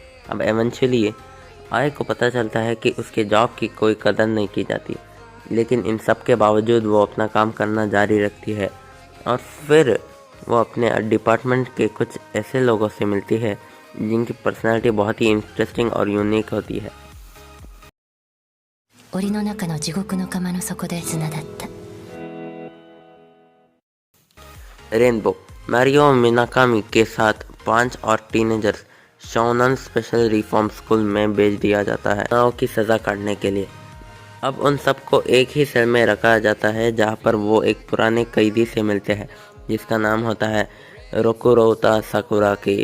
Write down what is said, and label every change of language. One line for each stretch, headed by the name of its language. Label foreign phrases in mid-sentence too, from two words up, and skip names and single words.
Hindi: अब एवेंचुअली आई को पता चलता है कि उसके जॉब की कोई कदर नहीं की जाती, लेकिन इन सब के बावजूद वो अपना काम करना जारी रखती है और फिर वो अपने डिपार्टमेंट के कुछ ऐसे लोगों से मिलती है जिनकी पर्सनालिटी बहुत ही इंटरेस्टिंग और यूनिक होती है।
Japanese: 檻の中の地獄の釜の底で砂だった。
Hindi: रेनबो मारियो मिनाकामी के साथ 5 और टीनेजर्स शोनन स्पेशल रिफॉर्म स्कूल में भेज दिया जाता है गुनाहों की सज़ा काटने के लिए। अब उन सबको एक ही सेल में रखा जाता है जहां पर वो एक पुराने कैदी से मिलते हैं जिसका नाम होता है रोकुरोता साकुराकी।